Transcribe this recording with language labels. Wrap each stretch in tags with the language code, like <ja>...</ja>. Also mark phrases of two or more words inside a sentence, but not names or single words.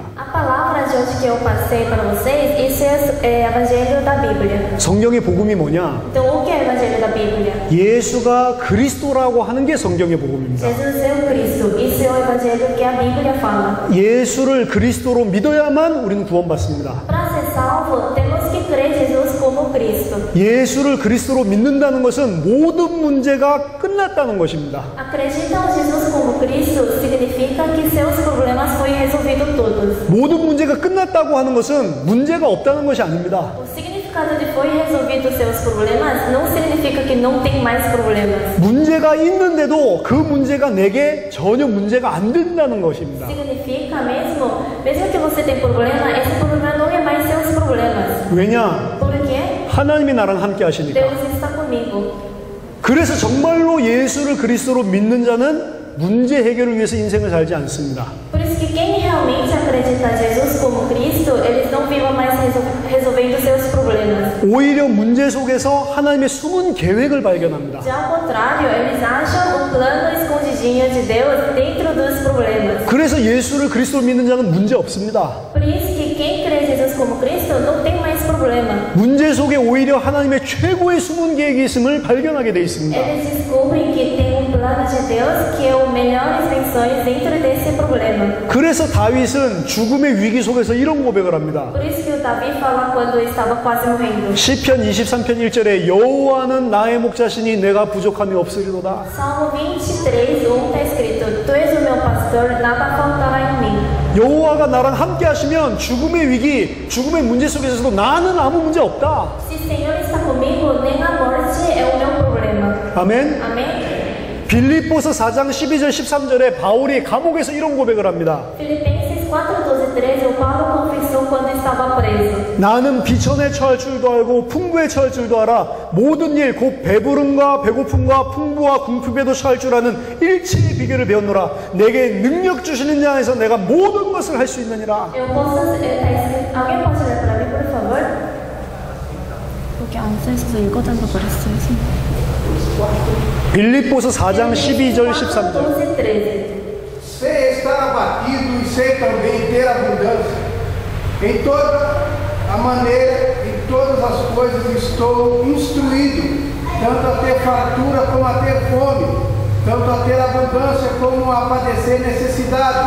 <pt>A palavra de hoje que eu passei para vocês, isso é o Evangelho da Bíblia.</pt> <ko>성경의 복음이 뭐냐?</ko> <pt>Então, o que é o Evangelho da Bíblia?</pt> <ko>예수가 그리스도라고 하는 게 성경의 복음입니다.</ko> <pt>Jesus é o Cristo. Isso é o Evangelho que a Bíblia fala.</pt> <ko>예수를 그리스도로 믿어야만 우리는 구원받습니다.</ko> <pt>Para ser salvo, temos que crer em Jesus como Cristo.</pt> <ko>예수를 그리스도로 믿는다는 것은 모든 문제가 끝났다는 것입니다.</ko> <pt>Acreditam em Jesus como Cristo significa que seus problemas foram resolvidos todos.</pt> <ko>모든 문제가 끝났다고 하는 것은 문제가 없다는 것이 아닙니다.</ko> <pt>O significado de foi resolvido seus problemas não significa que não tem mais problemas.</pt> <ko>문제가 있는데도 그 문제가 내게 전혀 문제가 안 된다는 것입니다.</ko> <pt>Significa mesmo que você tem problema, esse problema não é mais seus problemas.</pt> <ko>왜냐?</ko> <pt>Por quê?</pt> <ko>하나님이 나랑 함께 하시니까.</ko> <pt>Deus está comigo.</pt> <ko>그래서 정말로 예수를 그리스도로 믿는 자는 문제 해결을 위해서 인생을 살지 않습니다.</ko> <pt>Por isso que quem realmente acredita em Jesus como Cristo, eles não vivem mais resolvendo seus problemas.</pt> <ko>오히려 문제 속에서 하나님의 숨은 계획을 발견합니다.</ko> <pt>Já ao contrário, eles acham o plano escondidinho de Deus dentro dos problemas.</pt> <ko>그래서 예수를 그리스도로 믿는 자는 문제 없습니다.</ko> <pt>Por isso que quem crê em Jesus como Cristo não tem mais problema.</pt> <ko>문제 속에 오히려 하나님의 최고의 숨은 계획이 있음을 발견하게 돼 있습니다.</ko> <pt>Eles descobrem que tem um plano de Deus que é o melhor intenções dentro desse problema.</pt> <ko>그래서 다윗은 죽음의 위기 속에서 이런 고백을 합니다.</ko> <pt>Por isso que o Davi fala quando estava quase morrendo.</pt> <ko>시편 23편 1절에 여호와는 나의 목자시니 내가 부족함이 없으리로다.</ko> <pt>Salmo 23, 1 está escrito: Tu és o meu pastor, nada faltará em mim.</pt> <ko>여호와가 나랑 함께 하시면 죽음의 위기, 죽음의 문제 속에서도 나는 아무 문제 없다.</ko> <pt>Se o Senhor está comigo, nem a morte é o meu problema.</pt> <ko>아멘.</ko> <pt>Amém?</pt> <ko>빌립보서 4장 12절 13절에 바울이 감옥에서 이런 고백을 합니다.</ko> <pt>Filipenses 4, 12, 13, o Paulo confessou quando estava preso.</pt> <ko>나는 비천에 처할 줄도 알고 풍부에 처할 줄도 알아. 모든 일 곧 배부름과 배고픔과 풍부와 궁핍에도 처할 줄 아는 일체의 비결을 배웠노라. 내게 능력 주시는 자 안에서 내가 모든 것을 할 수 있느니라.</ko> <pt>Eu posso, tá escrito, alguém pode ler para mim, por favor?</pt> <ko>여기 안 써있어서 읽어달라고 그랬어요. 빌립보서 4장 12절 13절.</ko> <pt>12, 13. Sem estar abatido e sem também ter abundância. Em toda a maneira, em todas as coisas estou instruído, tanto a ter fartura como a ter fome, tanto a ter abundância como a padecer necessidade.</pt>